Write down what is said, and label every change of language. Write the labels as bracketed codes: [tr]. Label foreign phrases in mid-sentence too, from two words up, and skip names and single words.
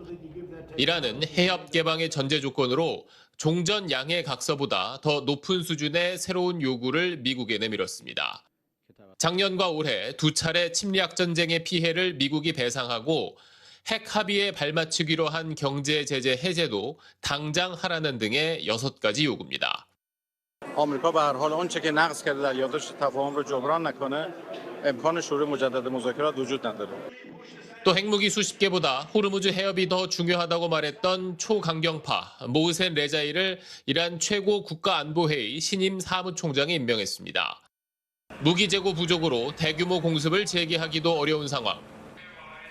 [ko] 이란은 해협 개방의 전제 조건으로 종전 양해 각서보다 더 높은 수준의 새로운 요구를 미국에 내밀었습니다. 작년과 올해 두 차례 침략 전쟁의 피해를 미국이 배상하고 핵 합의에 발맞추기로 한 경제 제재 해제도 당장 하라는 등의 6가지 요구입니다. [fa] آمریکا به هر حال آنچه که نقض کرده در یادداشت تفاهم رو جبران نکنه امکان شروع مجدد مذاکرات وجود نداره. [ko] 또 핵무기 수십 개보다 호르무즈 해협이 더 중요하다고 말했던 초강경파 모흐센 레자이를 이란 최고 국가안보회의 신임 사무총장에 임명했습니다. 무기 재고 부족으로 대규모 공습을 재개하기도 어려운 상황.